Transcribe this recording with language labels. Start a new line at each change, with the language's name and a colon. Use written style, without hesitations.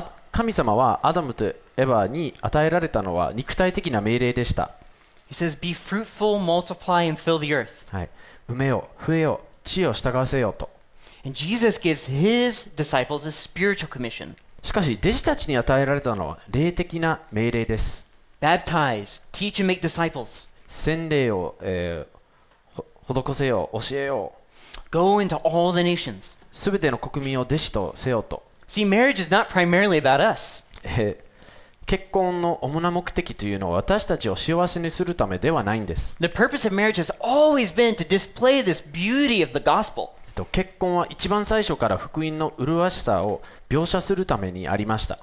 Japanese: 神様はアダムとエヴァに与えられたのは肉体的な命令でした。
English: He says, Be fruitful, multiply, and fill the earth.
Japanese: はい、埋めよ、増えよ、地を従わせよと。
English: And Jesus gives his disciples a spiritual commission.
Japanese: しかし弟子たちに与えられたのは霊的な命令です。
English: Baptize, teach and make disciples.
Japanese: 洗礼を、施せよ、教えよ。
English: Go into all the nations.
Japanese: すべての国民を弟子とせよと。
English: See, marriage is not primarily about us.
Japanese: 結婚の主な目的というのは私たちを幸せにするためではないんです。
English: The purpose of marriage has always been to display this beauty of the gospel.
Japanese: 結婚は一番最初から福音の麗しさを描写するためにありました。